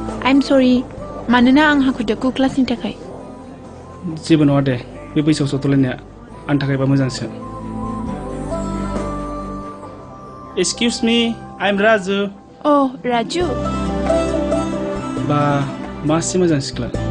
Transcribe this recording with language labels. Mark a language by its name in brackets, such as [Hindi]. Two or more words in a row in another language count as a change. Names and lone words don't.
[English] I'm sorry [Bodo] मानोना आं हाखु दाखु क्लासनि थाखाय जेबो नङा दे बे बैसोआव सौथुलायनाया आंनि थाखायबा मोजांसो [English] Excuse me I'm Raju Oh Raju [Bodo] बा मासे मोजां सिख्ला